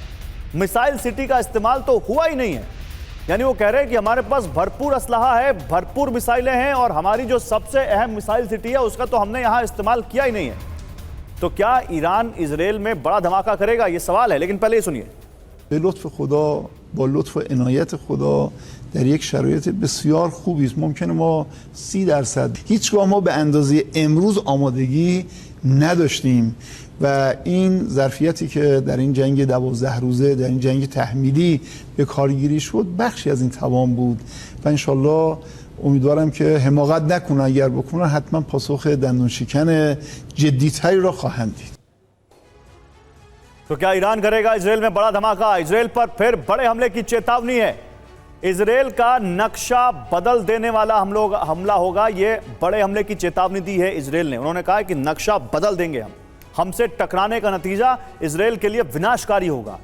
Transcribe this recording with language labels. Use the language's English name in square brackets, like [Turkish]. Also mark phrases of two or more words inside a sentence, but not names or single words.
[Hindi] मिसाइल सिटी का इस्तेमाल तो हुआ ही नहीं है। यानी वो कह रहे हैं कि हमारे पास भरपूर असलहा है, भरपूर मिसाइलें हैं और हमारी जो सबसे अहम मिसाइल सिटी है उसका तो हमने यहां इस्तेमाल किया ही नहीं है। तो क्या ईरान इजरायल में बड़ा धमाका करेगा, ये सवाल है। लेकिन पहले ये सुनिए। [Persian] به لطف خدا با لطف و عنایت خدا در یک شرایط بسیار خوبی است. ممکنه ما 30% هیچگاه ما به اندازه امروز آمادگی نداشتیم و این ظرفیتی که در این جنگ 12 روزه، در این جنگ تحمیلی به کارگیری شد، بخشی از این توان بود و انشالله امیدوارم که حماقت نکنن. اگر بکنن حتما پاسخ دندون شکن جدی‌تری را خواهند دید. [Hindi] तो क्या ईरान करेगा इजरायल में बड़ा धमाका? इजरायल पर फिर बड़े हमले की चेतावनी है। इजरायल का नक्शा बदल देने वाला हमला होगा, ये बड़े हमले की चेतावनी दी है इजरायल ने। उन्होंने कहा है कि नक्शा बदल देंगे हमसे टकराने का नतीजा इजरायल के लिए विनाशकारी होगा।